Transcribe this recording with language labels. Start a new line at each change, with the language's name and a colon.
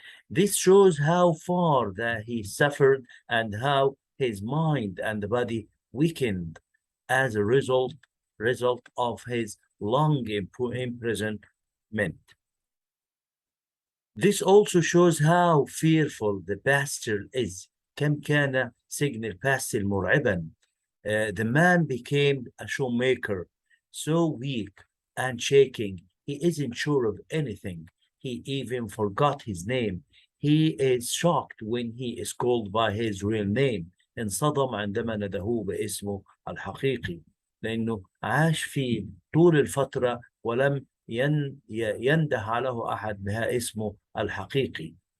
English: This shows how far that he suffered and how his mind and body weakened as a result of his long imprisonment. This also shows how fearful the bastard is.
Arabic: كم كان سجن الباستل مرعبا.
English: The man became a shoemaker, so weak and shaking. He isn't sure of anything. He even forgot his name. He is shocked when he is called by his real name.
Arabic: انصدم عندما ندهوه باسمه الحقيقي، لأنه عاش فيه طول الفترة ولم ينده له أحد بها اسمه الحقيقي.